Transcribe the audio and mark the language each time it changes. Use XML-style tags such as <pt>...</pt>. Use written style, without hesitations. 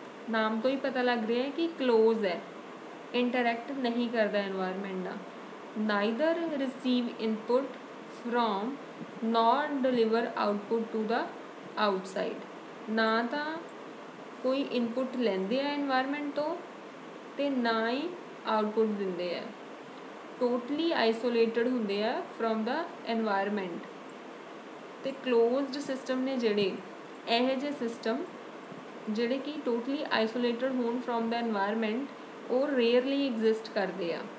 <pa>ਨਾਮ ਤੋਂ ਹੀ ਪਤਾ ਲੱਗ ਰਿਹਾ ਹੈ ਕਿ ਕਲੋਜ਼ ਹੈ, ਇੰਟਰੈਕਟ ਨਹੀਂ ਕਰਦਾ ਇਨਵਾਇਰਮੈਂਟ ਨਾਲ।</pa> <en>neither receive input from nor deliver output to the outside।</en> <pa>ਨਾ ਤਾਂ ਕੋਈ ਇਨਪੁਟ ਲੈਂਦੇ ਆ ਇਨਵਾਇਰਮੈਂਟ ਤੋਂ ਅਤੇ ਨਾ ਹੀ ਆਊਟਪੁੱਟ ਦਿੰਦੇ ਆ। ਟੋਟਲੀ ਆਈਸੋਲੇਟਡ ਹੁੰਦੇ ਆ ਫਰੋਮ ਦਾ ਇਨਵਾਇਰਮੈਂਟ। ਅਤੇ ਕਲੋਜ਼ਡ ਸਿਸਟਮ ਨੇ ਜਿਹੜੇ ਇਹੋ ਜਿਹੇ ਸਿਸਟਮ ਜਿਹੜੇ ਕਿ ਟੋਟਲੀ ਆਈਸੋਲੇਟਡ ਹੋਣ ਫਰੋਮ ਦਾ ਇਨਵਾਇਰਮੈਂਟ, ਉਹ ਰੇਅਰਲੀ ਐਗਜ਼ਿਸਟ ਕਰਦੇ ਆ।</pa>